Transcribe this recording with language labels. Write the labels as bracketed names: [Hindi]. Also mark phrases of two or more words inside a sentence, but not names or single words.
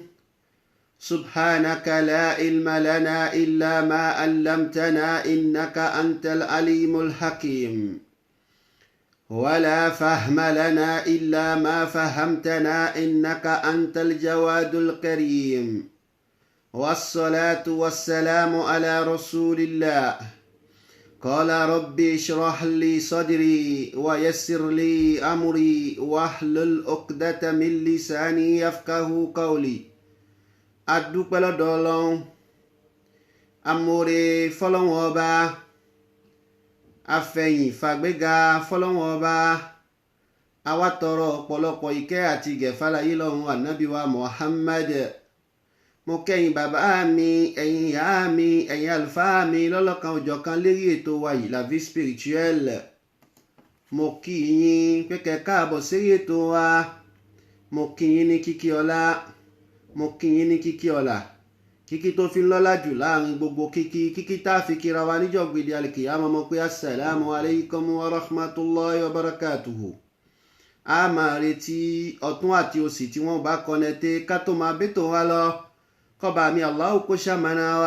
[Arabic] سبحانك لا علم لنا إلا ما علمتنا إنك أنت العليم الحكيم ولا فهم لنا إلا ما فهمتنا إنك أنت الجواد الكريم. والصلاة والسلام على رسول الله. قال ربي اشرح لي صدري ويسر لي أمري واحلل عقدة من لساني يفقه قولي. [Yoruba] adúpẹ́ lọ́dọ̀ Ọlọ́run, amóore fọ́lọ́run ọba, afẹ̀yìn fàgbéga fọ́lọ́run ọba, àwa tọrọ ọ̀pọ̀lọpọ̀ ìkẹ́ àti ìgẹ̀ fálayé lọ́run ànábì wa Muhammad. Mo kẹ́yìn bàbá mi, ẹ̀yin ìyá mi, ẹ̀yin àlùfáà mi lọ́lọ́kan òjọ̀kan lérí ètò wa yìí La Vie Spirituelle. Mo kí yín pé kẹ́ káàbọ̀ sérí ètò wa. Mo kí yín ní kíkí ọlá. Mo kí yín ní kíkí ọlá, kíkí tó fi ń lọ́lá jù láàrin gbogbo kíkí tá a fi kíra wa níjọ́ gbèdé alìkìyámà. Mo pé [Arabic] السلام عليكم ورحمة الله وبركاته. [Yoruba] A máa retí ọ̀tún àti òsì tí wọ́n bá kọ́nẹ́tẹ́ ká tó máa bẹ́tò wa lọ. Kọ́ba mi Allahu kó ṣàmánà wa.